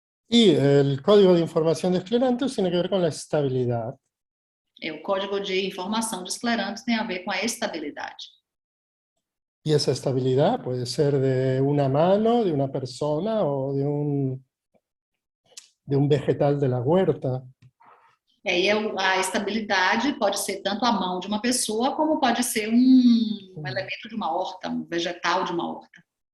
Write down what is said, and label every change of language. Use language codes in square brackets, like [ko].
[es] Y el código de información de esclerantus tiene que ver con la estabilidad. [pt] O código de informação de esclerantus tem a ver com a estabilidade. [es] Y esa estabilidad puede ser de una mano, de una persona o de un vegetal de la huerta. [pt] E a estabilidade pode ser tanto a mão de uma pessoa, como pode ser um elemento de uma horta, um vegetal de uma horta.